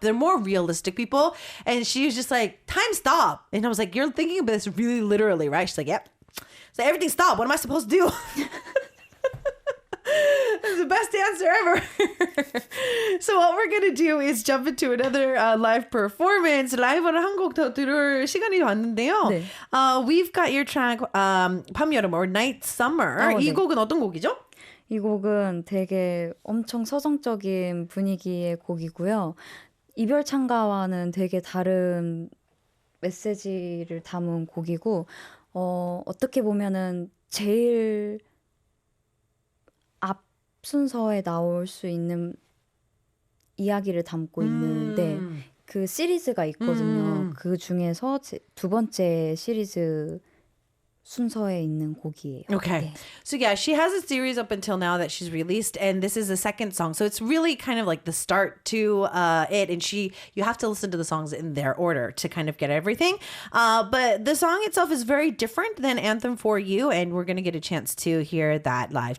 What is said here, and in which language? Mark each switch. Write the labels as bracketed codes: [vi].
[en] They're more realistic people, and she was just like, "Time stop," and I was like, "You're thinking of this really literally, right?" She's like, "Yep." So everything stopped. What am I supposed to do? That's the best answer ever. So what we're gonna do is jump into another live performance. [ko] 라이브를 한 곡 더 들을 시간이 왔는데요. 네. [en] We've got your track 밤 여름 or Night Summer. [ko] 이 네. 곡은 어떤 곡이죠? 이 곡은 되게 엄청 서정적인 분위기의 곡이고요. 이별 찬가와는 되게 다른 메시지를 담은 곡이고 어떻게 보면은 제일 앞 순서에 나올 수 있는 이야기를 담고 있는데 그 시리즈가 있거든요. 그 중에서 두 번째 시리즈 순서에 있는 곡이에요. [en] Okay. [ko] 네. [en] So yeah, she has a series up until now that she's released, and this is the second song. So it's really kind of like the start to it, and you have to listen to the songs in their order to kind of get everything. But the song itself is very different than Anthem for You, and we're gonna get a chance to hear that live.